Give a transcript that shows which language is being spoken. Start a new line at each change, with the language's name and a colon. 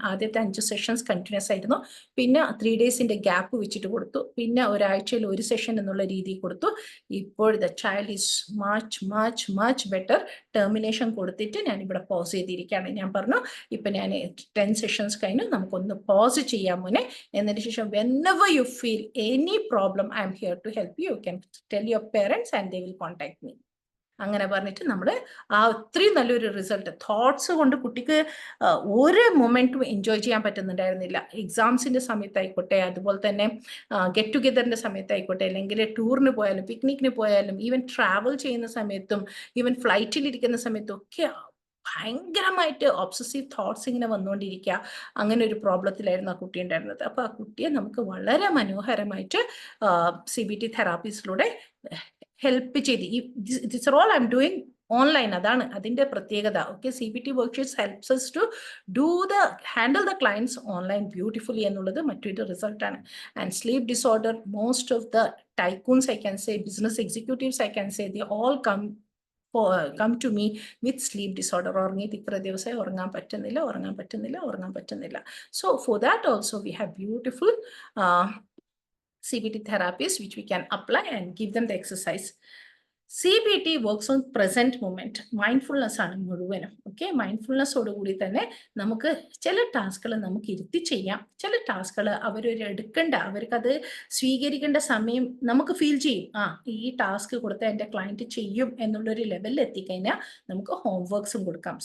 Malayalam: ആദ്യത്തെ 5 sessions continuous ആയിരുന്നു. പിന്നെ 3 ഡേയ്സിന്റെ ഗ്യാപ്പ് വെച്ചിട്ട് കൊടുത്തു. പിന്നെ ഒരാഴ്ചയിൽ 1 സെഷൻ എന്നുള്ള രീതിയിൽ കൊടുത്തു. ഇപ്പോൾ
English: The child is much better.
Malayalam: Termination കൊടുത്തിട്ട് ഞാൻ ഇവിടെ പോസ് ചെയ്തിരിക്കുകയാണ്. ഞാൻ പറഞ്ഞു, ഇപ്പൊ ഞാൻ 10 സെഷൻസ് കഴിഞ്ഞു, നമുക്കൊന്ന് പോസ് ചെയ്യാൻ മുന്നേ. എന്നതിന് ശേഷം
English: whenever you feel any problem, I am here to help you. You can tell your parents and they will contact me.
Malayalam: അങ്ങനെ പറഞ്ഞിട്ട് നമ്മൾ ആ ഒത്തിരി നല്ലൊരു റിസൾട്ട്. തോട്ട്സ് കൊണ്ട് കുട്ടിക്ക് ഒരു മൊമെന്റും എൻജോയ് ചെയ്യാൻ പറ്റുന്നുണ്ടായിരുന്നില്ല. എക്സാംസിന്റെ സമയത്തായിക്കോട്ടെ, അതുപോലെ തന്നെ ഗെറ്റ് ടുഗെദറിന്റെ സമയത്തായിക്കോട്ടെ, അല്ലെങ്കിൽ ടൂറിന് പോയാലും പിക്നിക്കിന് പോയാലും, ഈവൻ ട്രാവൽ ചെയ്യുന്ന സമയത്തും, ഈവൻ ഫ്ലൈറ്റിലിരിക്കുന്ന സമയത്തും ഒക്കെ ഭയങ്കരമായിട്ട് ഒബ്സസീവ് തോട്ട്സ് ഇങ്ങനെ വന്നുകൊണ്ടിരിക്കുക. അങ്ങനെ ഒരു പ്രോബ്ലത്തിലായിരുന്നു ആ കുട്ടി ഉണ്ടായിരുന്നത്. അപ്പോൾ ആ കുട്ടിയെ നമുക്ക് വളരെ മനോഹരമായിട്ട് CBT തെറാപ്പീസിലൂടെ ഹെൽപ്പ് ചെയ്ത്,
English: This are all I'm doing online.
Malayalam: അതാണ് അതിന്റെ പ്രത്യേകത.
English: okay, CBT worksheets helps us to handle the clients online beautifully
Malayalam: എന്നുള്ളത് മറ്റൊരു റിസൾട്ടാണ്.
English: And sleep disorder, most of the tycoons I can say, business executives I can say, they all come to me with sleep disorder.
Malayalam: ഉറങ്ങിയിട്ട് ഇത്ര ദിവസമായി ഉറങ്ങാൻ പറ്റുന്നില്ല.
English: So for that also we have beautiful CBT therapies which we can apply and give them the exercise. CBT works on present moment.
Malayalam: Mindfulness ആണ് മുഴുവനും. Okay, മൈൻഡ്ഫുൾനെസ്സോടുകൂടി തന്നെ നമുക്ക് ചില ടാസ്കുകൾ നമുക്ക് ഇരുത്തി ചെയ്യാം. ചില ടാസ്കുകൾ എടുക്കേണ്ട, അവർക്കത് സ്വീകരിക്കേണ്ട സമയം നമുക്ക് ഫീൽ ചെയ്യും. ഈ ടാസ്ക് കൊടുത്ത എൻ്റെ ക്ലയൻറ്റ് ചെയ്യും എന്നുള്ളൊരു ലെവലിൽ എത്തിക്കഴിഞ്ഞാൽ നമുക്ക് ഹോംവർക്ക്സും കൊടുക്കാം.